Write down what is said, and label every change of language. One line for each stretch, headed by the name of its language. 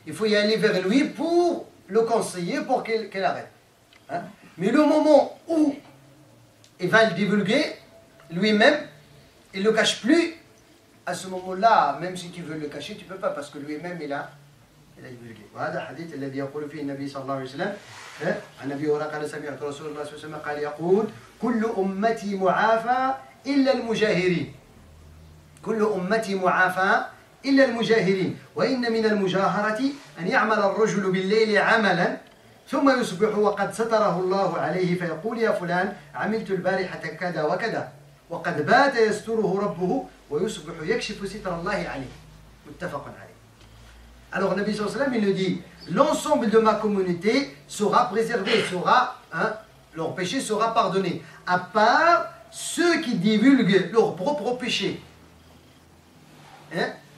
French: Il faut y aller vers lui pour le conseiller, pour qu'il arrête. Hein? Mais le moment où il va le divulguer, lui-même, il ne le cache plus, à ce moment-là, même si tu veux le cacher, tu ne peux pas, parce que lui-même, il a divulgué.
Arabic: وهذا الحديث الذي يقول فيه النبي صلى الله عليه وسلم عن أبي هريرة قال سمعت رسول الله صلى الله عليه وسلم قال يقول كل أمتي معافى إلا المجاهرين. كل أمتي معافى إلا المجاهرين، وإن من المجاهرة أن يعمل الرجل بالليل عملا ثم يصبح وقد ستره الله عليه فيقول يا فلان عملت البارحة كذا وكذا وقد بات يستره ربه ويصبح يكشف ستر الله عليه. متفق عليه.
French: Alors
Arabic: Nabi sallallahu alayhi wa sallam,
French: il nous dit, l'ensemble de ma communauté sera préservé, leur péché sera pardonné, à part ceux qui divulguent leur propre péché. Hein?